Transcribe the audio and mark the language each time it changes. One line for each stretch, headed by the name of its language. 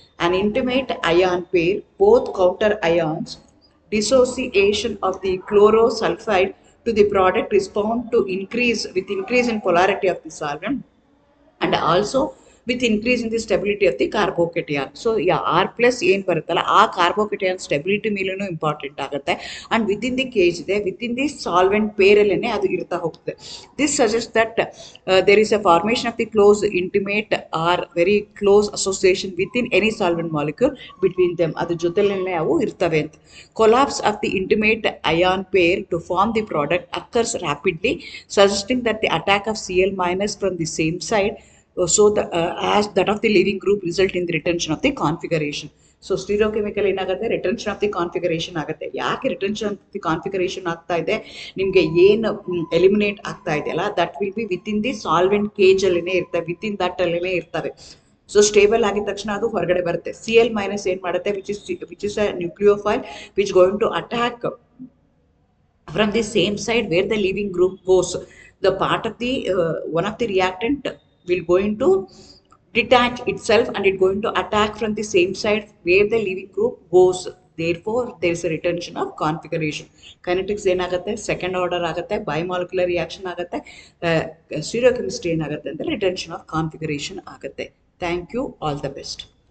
English: An intimate ion pair, both counter ions, dissociation of the chlorosulfide to the product respond to increase in polarity of the solvent and also with increase in the stability of the carbocation.
Kannada: So R+ ಏನು ಬರುತ್ತಲ್ಲ ಆ ಕಾರ್ಬೋಕೇಟಿಯನ್ stability ಮೇಲೂ important ಆಗುತ್ತೆ.
English: and within the cage ಇದೆ, within the solvent ಪೇರಲ್ಲೇ
Kannada: ಅದು ಇರ್ತಾ ಹೋಗ್ತದೆ.
English: This suggest that there is a formation of the close intimate or very close association within any solvent molecule between them.
Kannada: ಅದ್ರ ಜೊತೆಲೇ ಅವು ಇರ್ತವೆ ಅಂತ.
English: Collapse of the intimate ion pair to form the product occurs rapidly, suggesting that the attack of Cl- from the same side as that of the leaving group result in the retention of the configuration.
Kannada: So ಸ್ಟೀರಿಯೋಕೆಮಿಕಲ್ ಏನಾಗುತ್ತೆ, retention of the configuration ಆಗುತ್ತೆ. ಯಾಕೆ retention of the configuration ಆಗ್ತಾ ಇದೆ, ನಿಮಗೆ ಏನು eliminate ಆಗ್ತಾ ಇದೆಯಲ್ಲ
English: that will be within the solvent cage
Kannada: ಅಲ್ಲೇ ಇರ್ತವೆ, ವಿತಿನ್ ದಟ್ ಅಲ್ಲೇ ಇರ್ತವೆ. ಸೊ ಸ್ಟೇಬಲ್ ಆಗಿದ ತಕ್ಷಣ ಅದು ಹೊರಗಡೆ ಬರುತ್ತೆ. Cl- ಏನು ಮಾಡುತ್ತೆ,
English: Which is a nucleophile which going to attack from the same side where the leaving group goes. The part of the one of the reactant will going to detach itself and it going to attack from the same side where the leaving group goes. Therefore there is a retention of configuration.
Kannada: Kinetics ಏನಾಗುತ್ತೆ, second order ಆಗುತ್ತೆ, ಬೈಮಾಲಿಕ್ಯುಲರ್ reaction ಆಗುತ್ತೆ, ಸ್ಟೀರಿಯೋಕೆಮಿಸ್ಟ್ರಿ ಏನಾಗುತ್ತೆ ಅಂದರೆ retention of configuration ಆಗುತ್ತೆ.
English: Thank you, all the best.